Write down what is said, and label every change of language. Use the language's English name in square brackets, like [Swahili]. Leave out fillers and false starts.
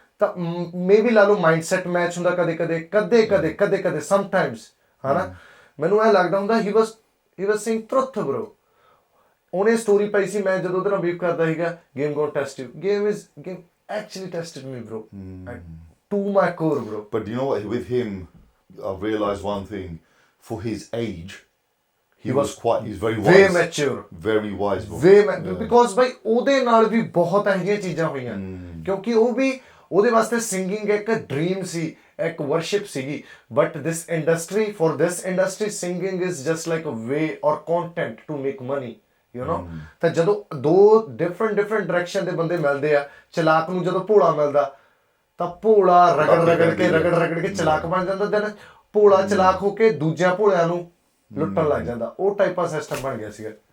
[Punjabi] ਤਾਂ ਮੇਬੀ ਲਾ ਲਓ ਮਾਈਂਡਸੈਟ ਮੈਚ ਹੁੰਦਾ ਕਦੇ ਸਮਟਾਈਮਸ ਹਨਾ ਮੈਨੂੰ ਇਹ ਲੱਗਦਾ ਹੁੰਦਾ [English] ਹੀ was saying truth bro [Punjabi] ਉਹਨੇ ਸਟੋਰੀ ਪਾਈ ਸੀ ਮੈਂ ਜਦੋਂ ਉਹਦੇ ਨਾਲ ਬੀਫ ਕਰਦਾ ਸੀਗਾ [English] Game gone test you game actually tested me bro to my core bro But you know what? With him, I've realised one thing. For his age, he's very wise. way mature Very wise, bro. [Punjabi] Because ਬਾਈ ਉਹਦੇ ਨਾਲ ਵੀ ਬਹੁਤ ਇਹੋ ਜਿਹੀਆਂ ਚੀਜ਼ਾਂ ਹੋਈਆਂ ਕਿਉਂਕਿ ਉਹ ਵੀ ਉਹਦੇ ਵਾਸਤੇ ਸਿੰਗਿੰਗ ਇੱਕ ਡ੍ਰੀਮ ਸੀ ਇੱਕ ਵਰਸ਼ਿਪ ਸੀਗੀ [English] but this industry singing is just like a way or content to make money you know [Punjabi] ਤਾਂ ਜਦੋਂ ਦੋ ਡਿਫਰੈਂਟ ਡਾਇਰੈਕਸ਼ਨ ਦੇ ਬੰਦੇ ਮਿਲਦੇ ਆ ਚਲਾਕ ਨੂੰ ਜਦੋਂ ਭੋਲਾ ਮਿਲਦਾ ਤਾਂ ਭੋਲਾ ਰਗੜ ਕੇ ਚਲਾਕ ਬਣ ਜਾਂਦਾ ਦੈਨ ਭੋਲਾ ਚਲਾਕ ਹੋ ਕੇ ਦੂਜਿਆਂ ਭੋਲਿਆਂ ਨੂੰ ਲੁੱਟਣ ਲੱਗ ਜਾਂਦਾ ਉਹ ਟਾਈਪ ਦਾ ਸਿਸਟਮ ਬਣ ਗਿਆ ਸੀਗਾ